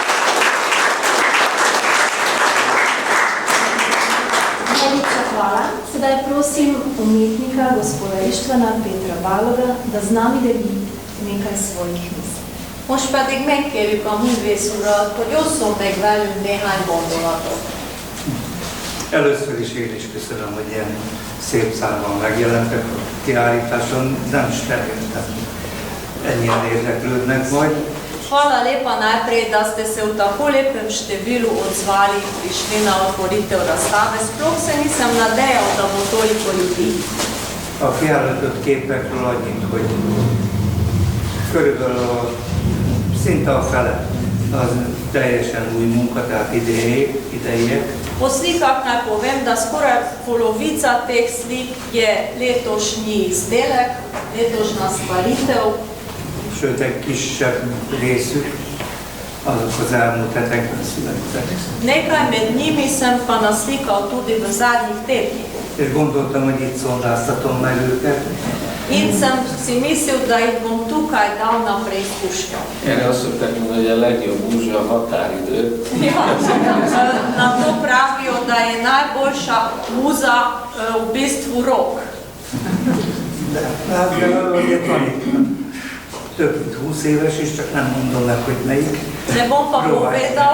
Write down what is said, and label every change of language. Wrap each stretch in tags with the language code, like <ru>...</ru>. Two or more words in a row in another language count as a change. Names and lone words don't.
<sl>Najlepša hvala. sedaj prosim umetnika, gospoda Ištvana Petra Baloga, da z nami deli nekaj svojih misli.</sl> <hu>Most pedig megkérjük a művész urat, hogy osszon meg velünk néhány gondolatot. Először is én is köszönöm, hogy ilyen szép számban megjelentek a kiállításon. Nem is reméltem, ennyien érdeklődnek majd.</hu> <sl>Hvala lepa najprej, da ste se v tako lepem številu odzvali in prišli na otvoritev razstave. Sploh se nisem nadejal, da bo toliko ljudi.</sl> <hu>A kiállított képekről annyit, hogy körülbelül szinte a fele az teljesen új munka, tehát idejek.</hu> <sl>Po slikah naj povem, da skoraj polovica teh slik je letošnji izdelek, letošnja stvaritev.</sl> <hu>Sőt, egy kisebb részük, azok az elmúlt hetekben születtek.</hu> <sl>Nekaj med njimi sem pa naslikal tudi v zadnjih tednih.</sl> <hu>És gondoltam, hogy itt szondáztatom meg őket.</hu> <sl>In sem si mislil, da jih bom tukaj dal na preizkušnjo.</sl> <hu>Erre azt szokták mondani, hogy a legjobb múzsa a határidő.</hu> <sl>Ja, na to pravijo, da je najboljša muza v bistvu rok.</sl> <hu>De azért van itt több mint 20 éves, és csak nem mondom meg, hogy melyik.</hu> <sl>Ne bom pa povedal,</sl>